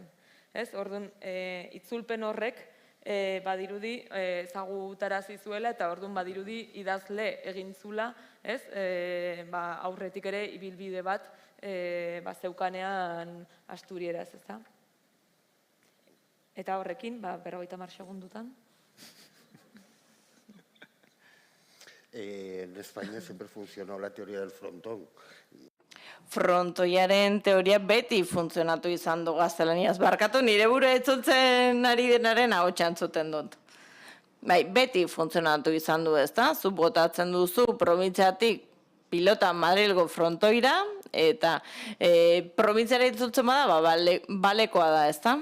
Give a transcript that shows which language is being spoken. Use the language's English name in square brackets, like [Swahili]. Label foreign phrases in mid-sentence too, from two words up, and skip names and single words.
[Basque] Orduan, itzulpen horrek badirudi ezagutarazi zuela eta orduan badirudi idazle egin zula, aurretik ere ibilbide bat zeukanean Asturieraz, ez da? Eta horrekin, 50 segundutan. [Spanish] En España siempre funcionó la teoría del frontón. [Basque] Frontoiaren teoria beti funtzionatu izan du gaztelaniaz. Barkatu nire buru etzultzen ari denaren ahotsa entzuten dut. Beti funtzionatu izan du, ezta? Zu botatzen duzu probintziatik pilota Madrilgo frontoira, eta probintziara itzultzen bada, balekoa da, ezta?